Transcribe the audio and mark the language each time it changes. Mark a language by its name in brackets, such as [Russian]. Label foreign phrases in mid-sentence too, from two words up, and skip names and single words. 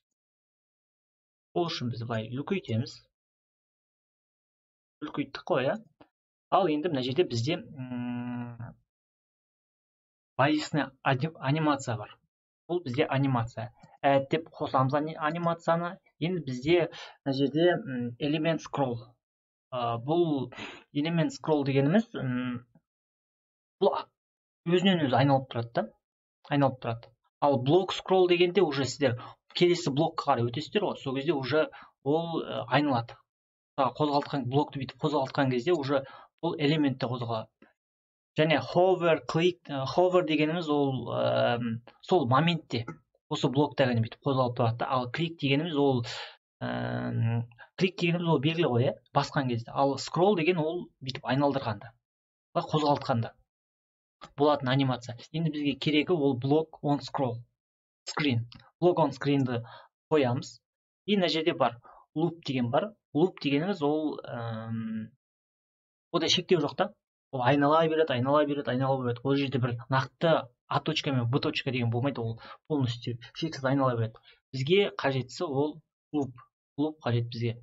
[Kazakh] Ол үшін біз былай үлкейтеміз. Үлкейттік қой, Ал енді мына жерде бізде базисный анимация бар. Бұл бізде анимация. Деп қосамыз анимацияны. Енді бізде мына жерде [English] element scroll. [Kazakh] Бұл [English] element scroll [Kazakh] дегеніміз бұл өзінен өзі айналып тұрады. Ал блок scroll дегенде уже сіздер келесі блокқа қарай өтесіздер ғой. Сол кезде уже ол айналады. Блокты бүйтіп қозғалтқан кезде уже бұл элементті қозғалады. Және hover дегеніміз ол сол моментте осы блокта ғана бүйтіп қозғалып тұрады. Ал клик дегеніміз ол белгілі ғой, басқан кезде. Ал scroll деген ол бүйтіп айналдырғанда, қозғалтқанда болатын анимация. Енді бізге керегі ол [English] block on screen. Block on screenді [Kazakh] қоямыз. И мына жерде бар loop деген бар. Loop дегеніміз ол ода шектеу жоқ та. Ол айнала береді. Ол жерде бір нақты А точка мен Б точка деген болмайды. Ол полностью шексіз айнала береді. Бізге қажеттісі ол loop қажет бізге.